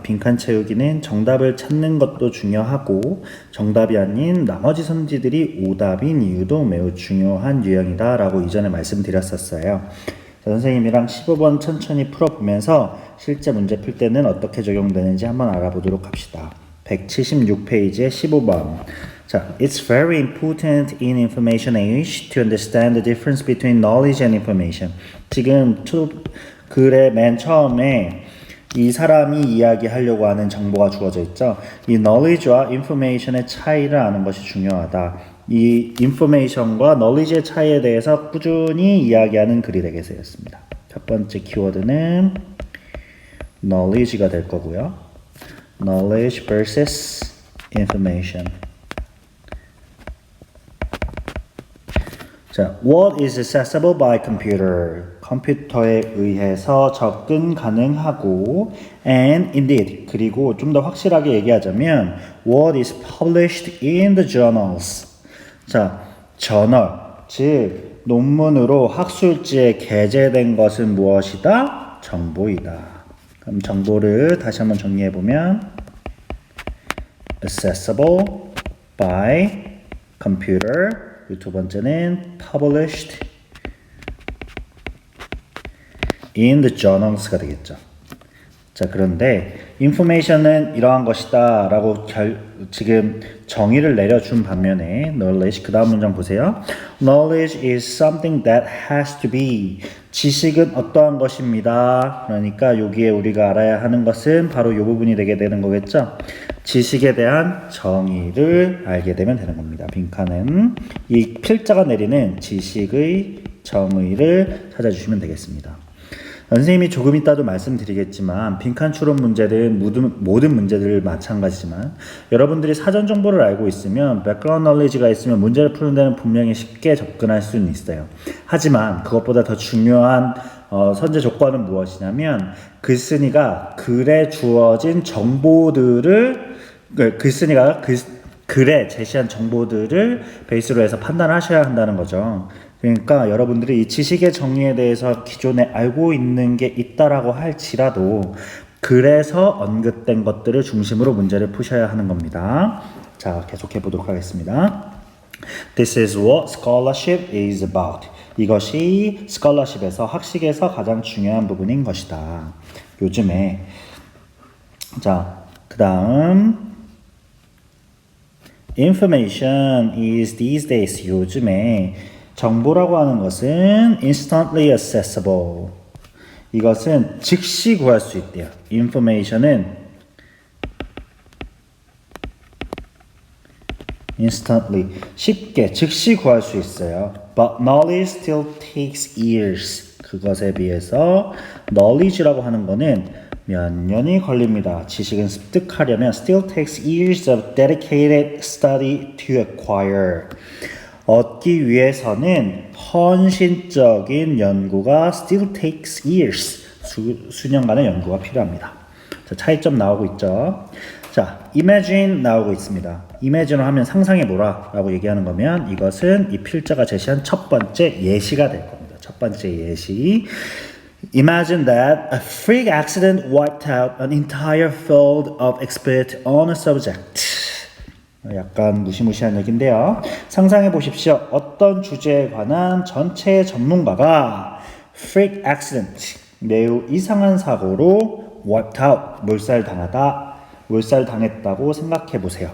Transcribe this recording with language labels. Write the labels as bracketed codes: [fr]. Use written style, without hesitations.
[ko] 빈칸 채우기는 정답을 찾는 것도 중요하고 정답이 아닌 나머지 선지들이 오답인 이유도 매우 중요한 유형이다 라고 이전에 말씀드렸었어요. 선생님이랑 15번 천천히 풀어보면서 실제 문제 풀 때는 어떻게 적용되는지 한번 알아보도록 합시다. 176페이지에 15번. [en] 자, It's very important in information age to understand the difference between knowledge and information. [ko] 지금 글의 맨 처음에 이 사람이 이야기하려고 하는 정보가 주어져 있죠. 이 knowledge와 information의 차이를 아는 것이 중요하다. 이 information과 knowledge의 차이에 대해서 꾸준히 이야기하는 글이 되겠습니다. 첫 번째 키워드는 knowledge가 될 거고요. [en] knowledge versus information. 자, what is accessible by computer? [ko] 컴퓨터에 의해서 접근 가능하고 [en] and indeed [ko] 그리고 좀 더 확실하게 얘기하자면 [en] what is published in the journals? [ko] 자, 저널, 즉 논문으로 학술지에 게재된 것은 무엇이다? 정보이다. 그럼 정보를 다시 한번 정리해 보면 [en] accessible by computer. [ko] 두 번째는 [en] published in the journals [ko] 가 되겠죠. 자, 그런데 information은 이러한 것이다 라고 지금 정의를 내려준 반면에 knowledge, 그 다음 문장 보세요. [en] knowledge is something that has to be. [ko] 지식은 어떠한 것입니다. 그러니까 여기에 우리가 알아야 하는 것은 바로 이 부분이 되게 되는 거겠죠. 지식에 대한 정의를 알게 되면 되는 겁니다. 빈칸은 이 필자가 내리는 지식의 정의를 찾아주시면 되겠습니다. 선생님이 조금 이따도 말씀드리겠지만 빈칸 추론 문제는 모든 문제들 마찬가지지만 여러분들이 사전 정보를 알고 있으면 백그라운드 널리지가 있으면 문제를 푸는 데는 분명히 쉽게 접근할 수는 있어요. 하지만 그것보다 더 중요한 선제 조건은 무엇이냐면 글쓴이가 글에 주어진 정보들을 글쓴이가 글에 제시한 정보들을 베이스로 해서 판단을 하셔야 한다는 거죠. 그러니까 여러분들이 이 지식의 정의에 대해서 기존에 알고 있는 게 있다라고 할지라도 글에서 언급된 것들을 중심으로 문제를 푸셔야 하는 겁니다. 자, 계속해 보도록 하겠습니다. [en] This is what scholarship is about. [ko] 이것이 scholarship에서 학식에서 가장 중요한 부분인 것이다. 요즘에 자, 그 다음 [en] information is these days. [ko] 요즘에 정보라고 하는 것은 [en] instantly accessible. [ko] 이것은 즉시 구할 수 있대요. information은 instantly, 쉽게, 즉시 구할 수 있어요. [en] But knowledge still takes years. [ko] 그것에 비해서 knowledge라고 하는 거는 몇 년이 걸립니다. 지식은 습득하려면 [en] still takes years of dedicated study to acquire. [ko] 얻기 위해서는 헌신적인 연구가 [en] still takes years. [ko] 수년간의 연구가 필요합니다. 자, 차이점 나오고 있죠. 자, imagine 나오고 있습니다. imagine을 하면 상상해보라 라고 얘기하는 거면 이것은 이 필자가 제시한 첫 번째 예시가 될 겁니다. 첫 번째 예시. [en] Imagine that a freak accident wiped out an entire field of expert on a subject. [ko] 약간 무시무시한 얘기인데요. 상상해 보십시오. 어떤 주제에 관한 전체 전문가가 [en] freak accident, [ko] 매우 이상한 사고로 [en] wiped out, [ko] 몰살당했다고 생각해 보세요.